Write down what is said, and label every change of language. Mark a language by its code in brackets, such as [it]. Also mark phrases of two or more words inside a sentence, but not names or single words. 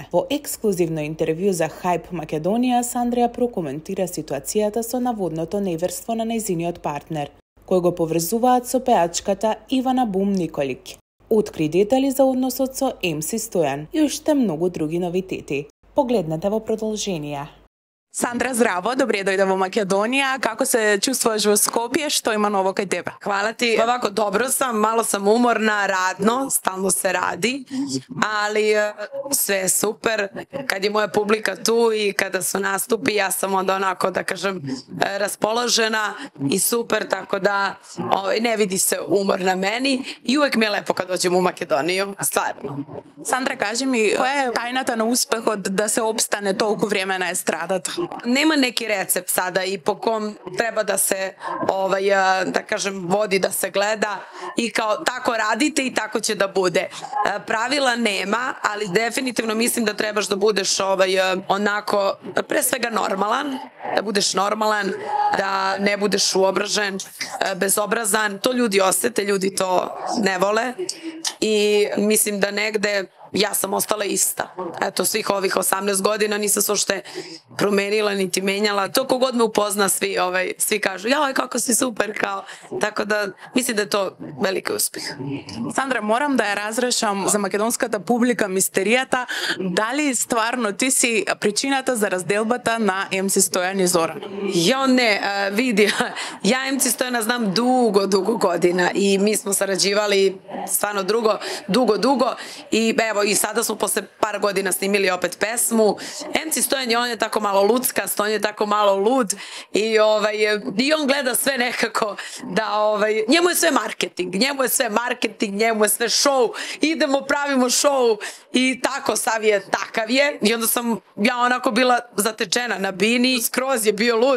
[mk] Во ексклузивно интервју за Hype Македонија, Сандра прокоментира ситуацијата со наводното неверство на нејзиниот партнер, кој го поврзуваат со пејачката Ивана Бум Николик. Откри детали за односот со МС Стојан и уште многу други новитети. Погледнете во продолжение. Сандра, здраво, добре дојде во Македонија. Како се чувствуваш во Скопје? Што има ново кај тебе? [sr] Hvala ti. Ovako, dobro sam, malo sam umorna, radno, stalno se radi, ali sve je super. Kad je moja publika tu i kada su nastupi, ja sam onda onako, da kažem, raspoložena i super, tako da ne vidi se umor na meni i uvek mi je lepo kad dođem u Makedoniju, stvarno. Sandra, kaži mi, [mk] која е тајната на успехот да се обстане толку време на естрадата? [sr] Nema neki recept sada i po kom treba da se, da kažem, vodi, da se gleda i kao tako radite i tako će da bude. Pravila nema, ali definitivno mislim da trebaš da budeš onako, pre svega normalan, da budeš normalan, da ne budeš uobražen, bezobrazan. To ljudi osete, ljudi to ne vole i mislim da negde ja sam ostala ista. Eto, svih ovih 18 godina nisam se uopšte promenila, niti menjala. To kogod me upozna, svi kažu, joj, kako si super, kao. Tako da, mislim da je to veliki uspeh. [mk] Sandra, морам да ја разрешам за македонската публика мистеријата. Дали стварно ти си причината за разделбата на МС Стојан и Зоран? [sr] Jo, ne, vidi, ja MC Stojana znam dugo godina i mi smo sarađivali stvarno dugo i evo i sada smo posle par godina snimili opet pesmu. MC Stojan on je tako malo luckast, on je tako malo lud i on gleda sve nekako da njemu je sve marketing, njemu je sve show, idemo pravimo show i tako sav je takav je i onda sam ja onako bila zatečena na bini, skroz je bio lud.